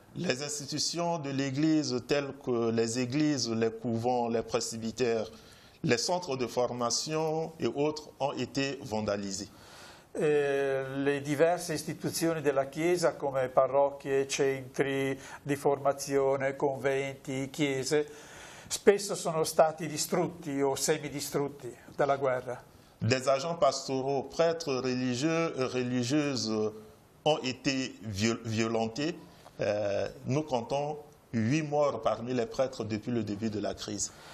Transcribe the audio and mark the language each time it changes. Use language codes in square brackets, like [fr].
[fr] Les institutions de l'Église telles que les églises, les couvents, les presbytères, les centres de formation et autres ont été vandalisés. [it] Le diverse istituzioni della Chiesa come parrocchie, centri di formazione, conventi, chiese, spesso sono stati distrutti o semidistrutti dalla guerra. [fr] Des agents pastoraux, prêtres religieux et religieuses ont été violentés. Nous comptons 8 morts parmi les prêtres depuis le début de la crise.